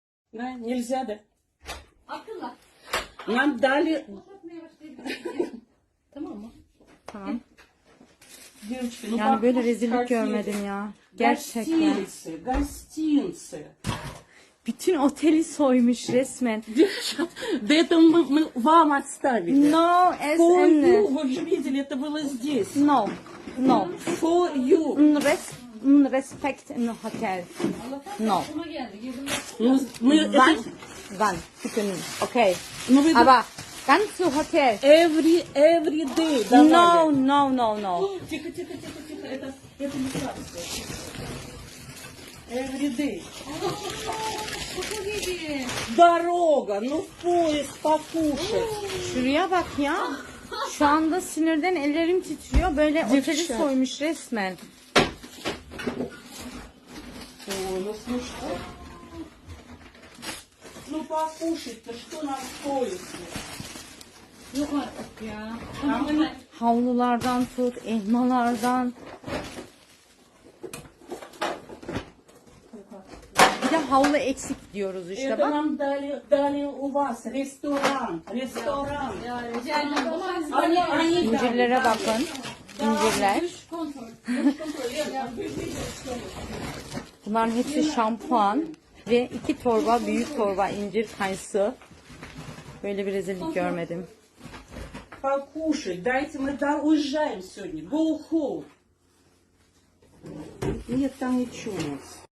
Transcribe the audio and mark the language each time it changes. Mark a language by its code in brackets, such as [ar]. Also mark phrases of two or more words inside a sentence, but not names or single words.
[ru] Да, нельзя, да? [tr] Akıllı. [ru] Нам дали... [tr] Tamam mı? Tamam. [ru] Девочки, ну [tr] Yani böyle [ru] покушать [tr] rezillik [ru] хотели. [tr] görmedim ya. Gerçekten. [ru] Гостинцы, гостинцы. [tr] Bütün oteli soymuş resmen. [ru] Девчат, да это мы вам оставили. [en] No, as For in... you, [ru] вы же видели, это было здесь. [en] No, no. For you. Respect in hotel. No. [tr] Buna geldi. Girdim. [ru] Мы [de] Wann? [ru] это, [de] Wann? Bitte nicht. [en] Okay. [ru] ну, вы [de] Aber ganze Hotel. [en] every day давали. No, no, no, no. [ru] Тихо, тихо, тихо, тихо, это не сладкое. [en] Every day. [tr] Koku gidi. [ru] Дорога, ну в поезд покушать. [tr] Şuraya bak ya. Şu anda sinirden ellerim titriyor. Böyle oteli [ru] Девчат. [tr] soymuş resmen. [ru] Ой, ну слушайте. Ну покушать-то что нам в поезде? [tr] Yok artık ya. Havlulardan tut, elmalardan. Bir de havlu eksik diyoruz işte [ru] Это [tr] bak. [ru] нам дали у вас ресторан. Ресторан. [tr] Ya rica ederim. [ru] Они [tr] İncirlere bakın. İncirler. Dış kontrol. Bunların hepsi şampuan ve 2 torba, büyük torba incir kayısı. Böyle bir rezillik görmedim. [ru] покушать. Дайте, мы уезжаем сегодня. [en] Go home. [ru] Нет там ничего у нас.